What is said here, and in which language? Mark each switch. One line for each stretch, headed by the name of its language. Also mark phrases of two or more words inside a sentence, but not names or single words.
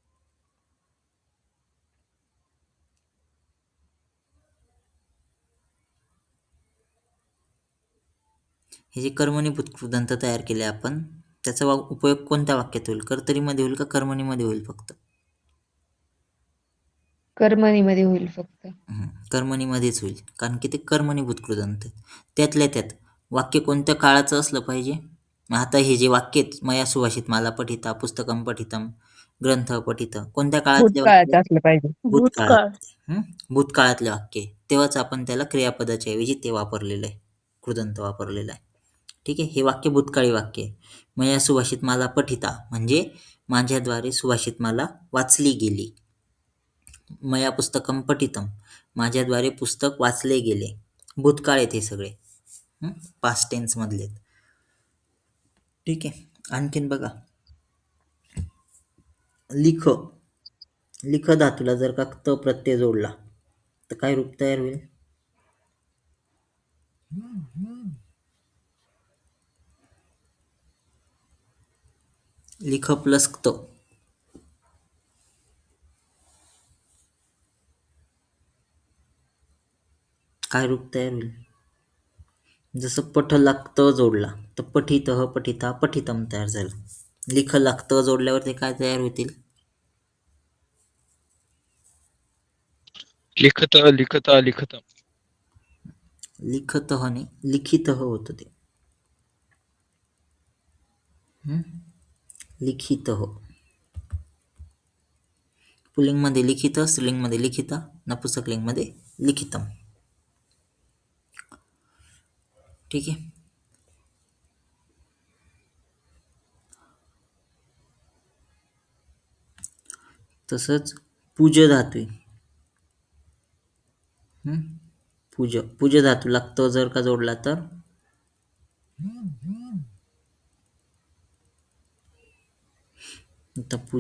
Marathi: हे जे कर्मणीभूत कृदंत तयार केले आपण त्याचा उपयोग कोणत्या वाक्यात होईल? कर्तरीमध्ये होईल का कर्मणीमध्ये होईल फक्त? कर्मणीमध्ये होईल फक्त. कर्मणीमध्येच होईल, कारण की ते कर्मणीभूत कृदंत आहेत. त्यातल्या त्यात वाक्य कोणत्या काळाचं असलं पाहिजे? आता हे जे वाक्य आहेत,
Sanskrit: मया सुभाषित माला पठिता, पुस्तकं पठितम, ग्रंथ पठित,
Marathi: कोणत्या काळातले वाक्य भूतकाळाचं आहेत? असलं पाहिजे. भूतकाळात. भूतकाळ. भूतकाळातले वाक्य आहे. तेव्हाच आपण त्याला क्रियापदाच्या ऐवजी ते वापरलेलं आहे, कृदंत वापरलेला आहे. ठीक आहे, हे वाक्य भूतकाळी वाक्य आहे.
Sanskrit: मया सुभाषित माला पठिता
Marathi: म्हणजे माझ्याद्वारे सुभाषित माला वाचली गेली.
Sanskrit: मया पुस्तकं पठितम
Marathi: माझ्याद्वारे पुस्तक वाचले गेले. भूतकाळ आहेत हे सगळे,
English: past tense
Marathi: मधले. ठीक आहे, आणखीन बघा, लिख, लिख धातूला जर का त प्रत्यय जोडला तर काय रूप तयार होईल? लिख प्लस त. काय रूप तयार होईल? जसं पठ लागत जोडला तर
Sanskrit: पठितः पठिता पठितम
Marathi: तयार झालं. लिख लागत जोडल्यावर ते काय तयार होतील?
Sanskrit: लिखतः लिखता लिखतम.
Marathi: लिखतः नाही, लिखितः होतं ते. लिखितः. पुल्लिंगमध्ये लिखित, स्त्रीलिंगमध्ये लिखिता, नपुंसकलिंगमध्ये लिखितम. ठीक आहे, तसंच पूज धातू आहे. पूज, पूज धातू लागतं जर का जोडला तर आता पूज,